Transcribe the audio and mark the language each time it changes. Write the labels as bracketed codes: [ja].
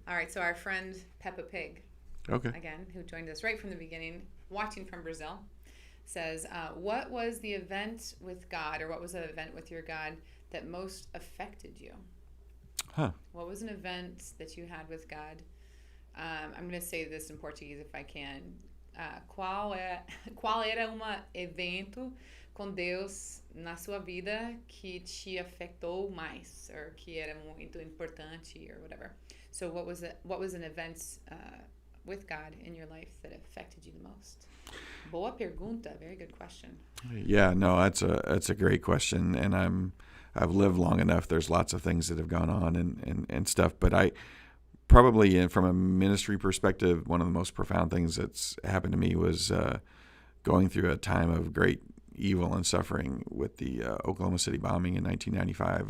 [en] All right. So our friend Peppa Pig, again, who joined us right from the beginning, watching from Brazil, says, what was the event with God, or what was the event with your God that most affected you? What was an event that you had with God? I'm going to say this in Portuguese if I can. [pt] Qual era evento com Deus na sua vida que te afetou mais, or que era muito importante, or whatever. [en] So what was an event with God in your life that affected you the most? Boa pergunta, very good question. Yeah, no, that's a great question, and I've lived long enough. There's lots of things that have gone on and stuff, but I probably, from a ministry perspective, one of the most profound things that's happened to me was going through a time of great evil and suffering with the Oklahoma City bombing in 1995.